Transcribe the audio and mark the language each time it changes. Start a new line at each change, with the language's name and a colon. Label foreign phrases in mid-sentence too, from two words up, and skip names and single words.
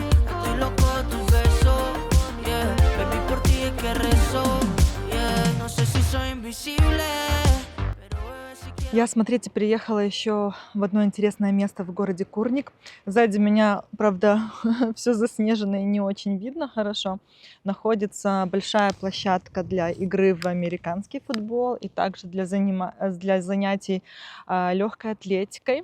Spanish: Estoy loco de tus besos, yeah. Baby, por ti es que rezo, yeah. No sé si soy invisible.
Russian: Я, смотрите, приехала еще в одно интересное место в городе Курник. Сзади меня, правда, все заснежено и не очень видно хорошо. Находится большая площадка для игры в американский футбол и также для занятий легкой атлетикой.